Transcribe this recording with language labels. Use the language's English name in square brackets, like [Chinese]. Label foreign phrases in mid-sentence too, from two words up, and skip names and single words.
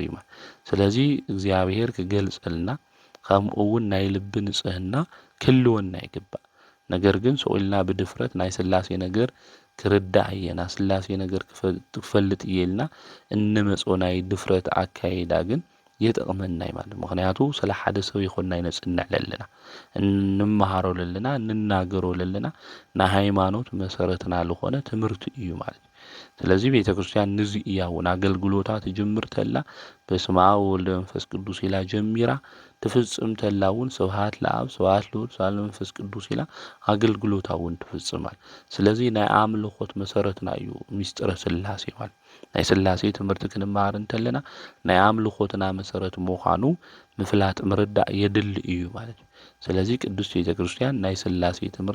[Tigrinya] እዩ። ስለዚ እግዚአብሔር ክገልጸልና ከምኡ እውን ናይ ልቢ ንጽህና ክልወና ይግባእ። ነገር ግን ሰቂልና ብድፍረት ናይ ሥላሴ ነገር ክርዳእ እየና ሥላሴ ነገር ክፈልጥ እየልና እንመጾ ናይ ድፍረት ኣካይዳ ግን የጠቕመና ማለት ምክንያቱ ስለ ሓደ ሰብ ይኮንና ይነጽንዕ ለለና እንመሃሮ ለለና እንናገሮ ለለና ናይ ሃይማኖት መሰረትና ዝኾነ ትምህርቲ እዩ ማለት። ስለዚ ቤተ ክርስቲያን ንዚ እያ እውን ኣገልግሎታ ትጅምር ተላ [Geez] በስመ አብ ወወልድ ወመንፈስ ቅዱስ [Tigrinya] ኢላ ጀሚራ ትፍጽም ተላ እውን [Geez] ስብሐት ለአብ ስብሐት ለወልድ ስብሐት ለመንፈስ ቅዱስ [Tigrinya] ኢላ ኣገልግሎታ እውን ትፍጽማል። ስለዚ ናይ ኣምልኾት መሰረትና እዩ ምስጢረ ሥላሴ ማለት ናይ ሥላሴ ትምህርቲ ክንመሃር እንተለና ናይ ኣምልኾትና መሰረት ምዃኑ ምፍላጥ ምርዳእ የድሊ እዩ ማለት እዩ። ስለዚ ቅዱስ ቤተ ክርስቲያን ናይ ሥላሴ ትምህርቲ